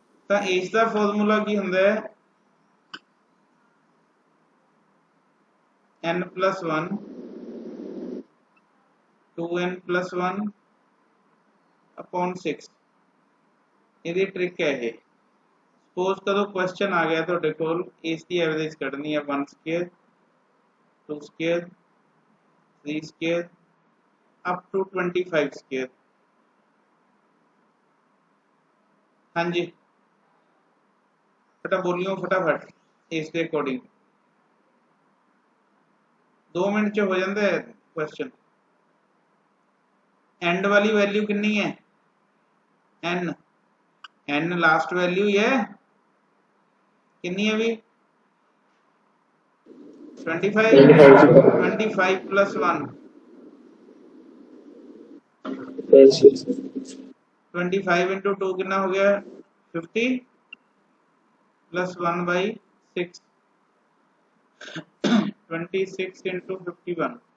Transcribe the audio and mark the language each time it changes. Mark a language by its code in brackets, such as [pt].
[pa] ਤਾਂ ਇਸ ਦਾ ਫਾਰਮੂਲਾ ਕੀ ਹੁੰਦਾ ਹੈ n + 1 2n + 1 upon 6 ਇਹਦੀ ट्रिक [hi] है ये। सपोज करो क्वेश्चन आ गया [pa] ਤੁਹਾਡੇ ਕੋਲ ਇਸ ਦੀ ਐਵਰੇਜ ਕੱਢਣੀ ਹੈ 1 square 2 square 3 square up to 25 square. [hi] ਹਾਂਜੀ बेटा बोलियो फटाफट इस के अकॉर्डिंग 2 मिनट च हो जाता है क्वेश्चन। एंड वाली वैल्यू कितनी है एन एन लास्ट वैल्यू ही है कितनी है भी 25 प्लस 1 25 इंटू 2 कितना हो गया 50 प्लस 1 बाई 6 26 इंटू 51